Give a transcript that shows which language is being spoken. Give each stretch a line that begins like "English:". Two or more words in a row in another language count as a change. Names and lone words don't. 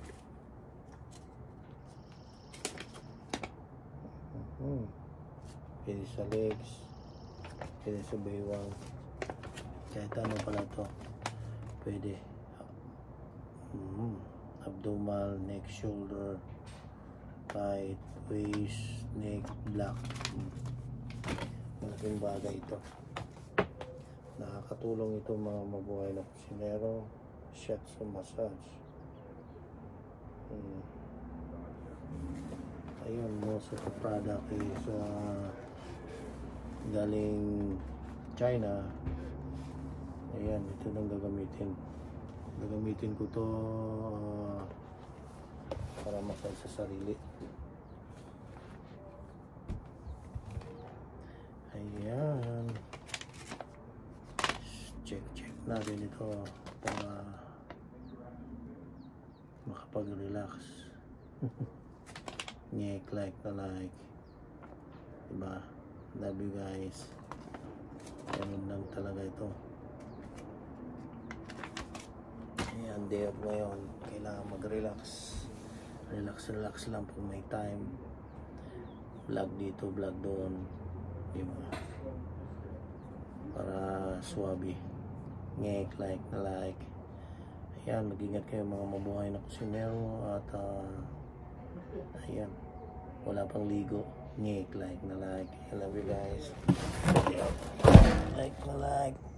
Filipino: Pwede sa legs, pwede sa baywang, kahit ano pala ito pwede.
English: Abdominal, neck, shoulder, kahit waist, neck, black.
Filipino: Malaking bagay ito. Nakakatulong ito mga mabuhay na kusinero.
English: Shiatsu massage. Ayun, most of the product is galing China.
Filipino: Ayan, ito nang gagamitin ko to para massage sa sarili. Ayan, check natin ito para makapag-relax. Like na like, diba?
English: Love you guys.
Filipino: Ganun lang talaga ito. Ayan,
English: day off
Filipino: ngayon, kailangan mag-relax. Relax lang pag may time. Vlog dito, vlog doon, diba? Para swabe. Like na like. Ayan, mag-ingat kayo mga mabuhay na kusinero. At ayan, wala pang ligo. Like na like.
English: I love you guys.
Filipino: Like na like.